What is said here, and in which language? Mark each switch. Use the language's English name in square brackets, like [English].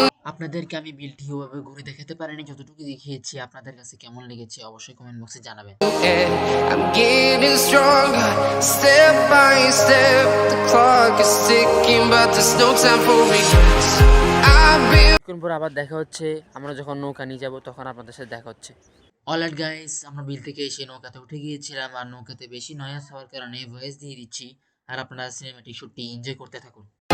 [Bangla] আপনাদেরকে আমি বিলটি ওভাবে ঘুরে দেখাতে পারিনি, যতটুকু দেখিয়েছি আপনাদের কাছে কেমন লেগেছে অবশ্যই কমেন্ট বক্সে জানাবেন। [English] I'm getting stronger, step by step. The clock is ticking, but there's no time for regrets. [Bangla] কিছুক্ষণ পর আবার দেখা হচ্ছে, আমরা যখন নৌকা নিয়ে যাব তখন আপনাদের সাথে দেখা হচ্ছে। অলরাইট গাইস, আমরা বিল থেকে এসে নৌকাতে উঠে গিয়েছিলাম, আর নৌকাতে বেশি নয়েজ হওয়ার কারণে ভয়েস দিয়ে দিচ্ছি। আর আপনারা সিনেমাটিক শুটটি এনজয় করতে থাকুন।